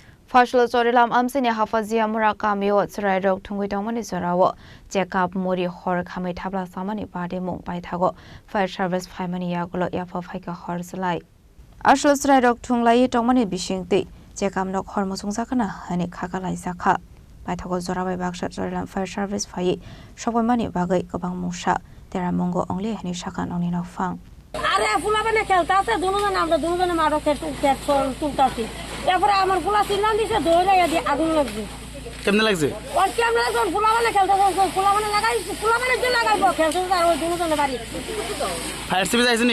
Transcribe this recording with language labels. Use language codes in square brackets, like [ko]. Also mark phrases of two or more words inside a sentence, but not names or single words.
[trp] Phasalo Charilam Amchaini Hafazia Mura Kamio Chwrairok Thwngwi Tongmani Jorao Chekapmuri Horjwlai Thapla chamani Patimung Paithago Fire Servive phaimani yagulo yaphao phaikha Horjwlai Ashlo Chwrairok Thwngwi Tongmani bisingti Chekamnok hormusungjakana hani khakalai jakha Paithago Jorao baksa Charilam Fire Servive phai sokmani bagai gobang musa teramongo ongli hani sakan ongni nokfang [bn] আরে ফুলাবানে খেলতে আছে দুজনে আমরা দুজনে মারো তুলতাছি এরপরে আমার ফুলা চিল্লান দিছে ধরে দিয়ে আগুন লাগছে কেমনে লাগছে ওর কেমনে লাগছে ফুলাবানে খেলতে ফুলাবানে লাগাইছে ফুলাবানে যে লাগাইবো খেলতে আর ওই দুজনে বাড়ি ফায়ার সার্ভিস আইছেনি